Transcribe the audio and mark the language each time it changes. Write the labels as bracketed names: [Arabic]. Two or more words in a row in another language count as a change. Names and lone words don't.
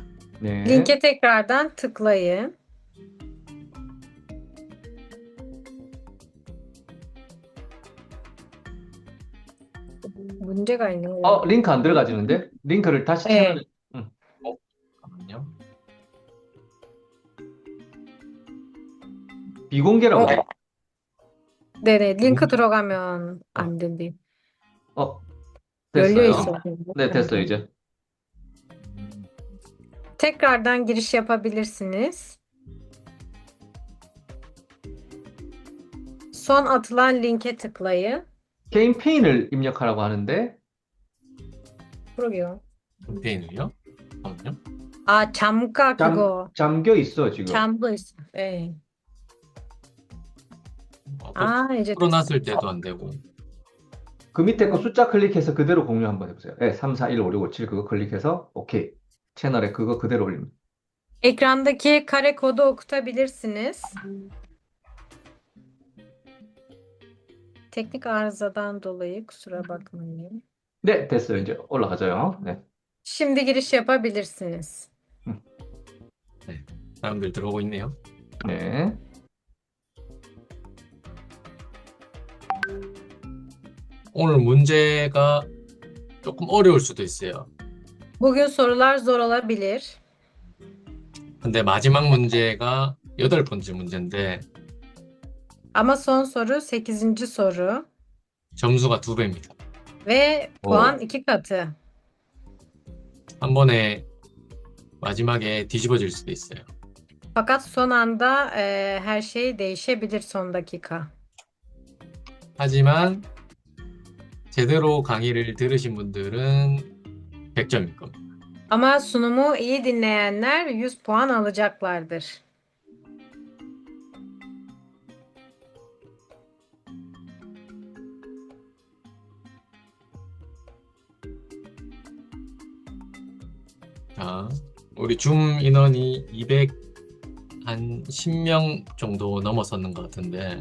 [Korean] 네. [Turkish] Linke tekrardan tıklayın. [Korean] 문제가 있는 거예요. 링크 안 들어가지는데? 링크를 다시 네. 채워. 잠깐만요. 비공개라고 돼. 어, 네네. 링크 비공개. 들어가면 어, 안 된대. 어, 열려 됐어요. 있어야 되는데. 네, 안 됐어요, 돼. 이제. [Turkish] tekrardan giriş yapabilirsiniz. Son atılan linke tıklayın. [Korean] 캠페인을 입력하라고 하는데, 그러게요. 캠페인을요? 잠깐만요. 아, 잠가 그거. 잠겨 있어, 지금. 잠궈 있어. 네. 또 아, 이제 됐어. 풀어놨을 때도 안 되고. 그 밑에 거 숫자 클릭해서 그대로 공유 한번 해보세요. 네, 3, 4, 1, 5, 6, 5, 7 그거 클릭해서 오케이. 채널에 그거 그대로 올립니다. [Turkish] Ekrandaki kare kodu okutabilirsiniz. Teknik arızadan dolayı kusura bakmayın. [Korean] 네, 됐어요. 이제 올라가져요. 네. [Turkish] Şimdi giriş yapabilirsiniz. [Korean] 네, 사람들 들어오고 있네요. 네. 오늘 문제가 조금 어려울 수도 있어요. [Turkish] Bugün sorular zor olabilir. [Korean] 근데 마지막 문제가 8번째 문제인데 [Turkish] Ama son soru 8. soru [Korean] 점수가 2배입니다. [Turkish] ve puan [Korean] 오. [Turkish] 2 katı. [Korean] 한 번에 마지막에 뒤집어질 수도 있어요. [Turkish] Fakat son anda her şey değişebilir son dakika. [Korean] 하지만 제대로 강의를 들으신 분들은 100점일 겁니다. [Turkish] Ama sunumu iyi dinleyenler 100 puan alacaklardır. [Korean] 자, 우리 줌 인원이 210명 정도 넘었었는 것 같은데